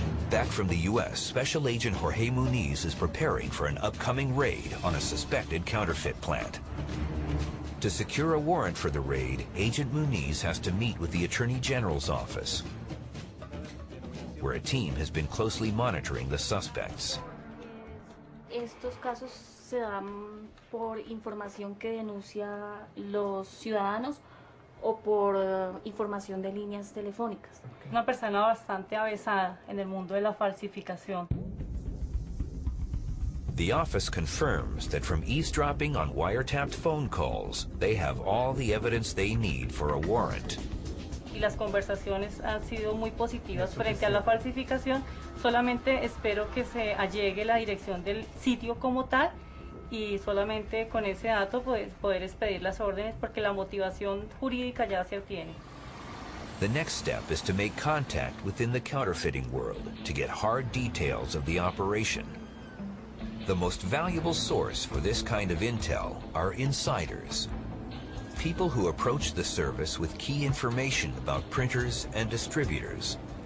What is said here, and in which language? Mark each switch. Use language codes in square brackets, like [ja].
[en] Back from the U.S., Special Agent Jorge Muniz is preparing for an upcoming raid on a suspected counterfeit plant. To secure a warrant for the raid, Agent Muniz has to meet with the Attorney General's office, where a team has been closely monitoring the suspects. [es] Estos casos se dan por información que denuncia los ciudadanos o por información de líneas telefónicas. Una persona bastante avesada en el mundo de la falsificación. [en] The office confirms that from eavesdropping on wiretapped phone calls, they have all the evidence they need for a warrant. [es] Y las conversaciones han sido muy positivas frente a la falsificación. Solamente espero que se allegue la dirección del sitio como tal y solamente con ese dato poder expedir las órdenes porque la motivación jurídica ya se obtiene. [en] The next step is to make contact within the counterfeiting world to get hard details of the operation. The most valuable source for this kind of intel are insiders, people who approach the service with key information about printers and distributors.